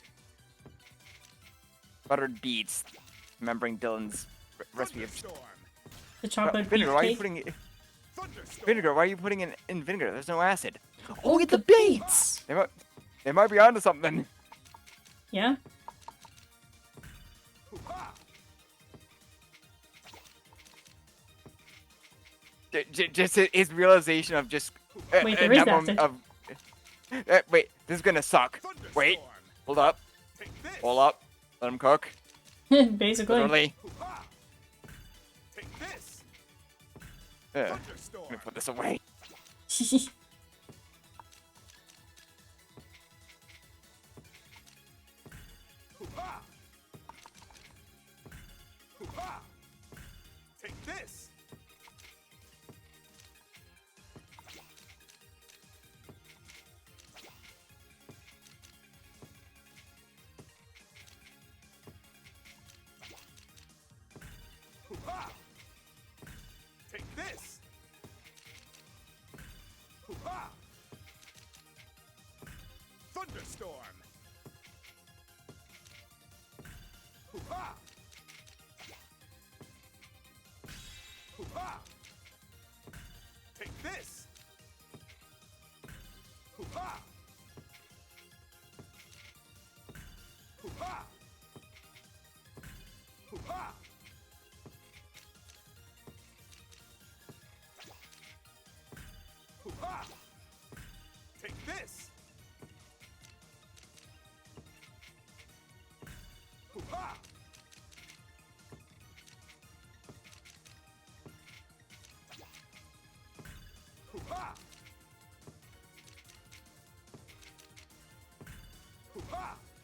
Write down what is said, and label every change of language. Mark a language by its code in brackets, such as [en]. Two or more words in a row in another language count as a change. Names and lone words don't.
[en] Buttered beets. Remembering Dylan's recipe of Thunderstorm. The chocolate beef vinegar. Why are you cake. putting it? Thunderstorm. Vinegar. Why are you putting it in vinegar? There's no acid. Oh, get the beets! They might be onto something. Yeah. Hoo-ha. Just his realization of just. Wait, there is that moment acid. wait, this is gonna suck. Wait, Thunderstorm. hold up, Take this. hold up. Let him cook. Basically. Literally. Hoo-ha. Take this. Let Thunderstorm. me put this away. Hoo-ha. Hoo-ha. Take this. Hoo-ha. Take this. Hoo-ha. Thunderstorm. Hoo-ha. Hoo-ha. Take this. Hoo-ha. Hoo-ha. Hoo-ha. Hoo-ha. Take this. Hoo-ha. Hoo-ha. Hoo-ha.